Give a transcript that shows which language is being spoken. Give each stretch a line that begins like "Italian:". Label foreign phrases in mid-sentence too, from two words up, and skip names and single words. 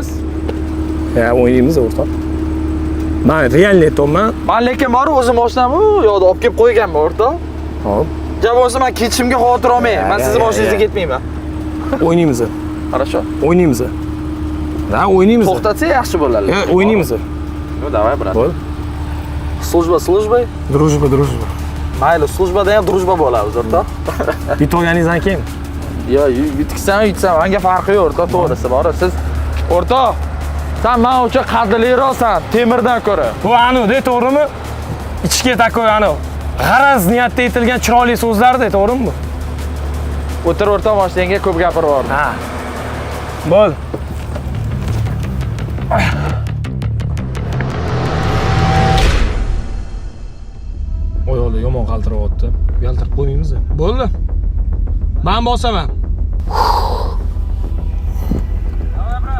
Uzbek: Ya, o'ynaymiz o'rtoq. Men realni aytaman. Men lekin bor o'zim mashinamni u yoqda olib kelib qo'yganman o'rtoq. Hop. Gap bo'lsa men ketishimga xavotir olmang. Men sizni mashinangizga ketmayman. O'ynaymiz.
Russian: Хорошо.
Uzbek: O'ynaymiz. Da, o'ynaymiz. To'xtatsa yaxshi bo'ladi. O'ynaymiz.
Russian: Ну, давай, брат.
Uzbek: Bo'l.
Russian: Служба. Дружба.
Uzbek: Mayli, службада ham дружба bo'ladi, o'rtoq. Yutganingizdan keyin. Yo, yutsam, menga farqi yo'q, o'rtoq, to'g'risi bor. Siz o'rtoq, sen men uchun qadrliroqsan, temirdan ko'ra. Bu anu-da, to'g'rimi? Ichki takoy anu. G'araz niyatda aytilgan chiroyli so'zlar-da, to'g'rimi bu? O'tir o'rtoq, mashinangga ko'p gapirib yubordim. Ha. Bo'l. Oyoqlar yomon qaltirayapti. Yaltirib qo'ymaymiz. Bo'ldi. Men bosaman.
Russian: Давай, брат.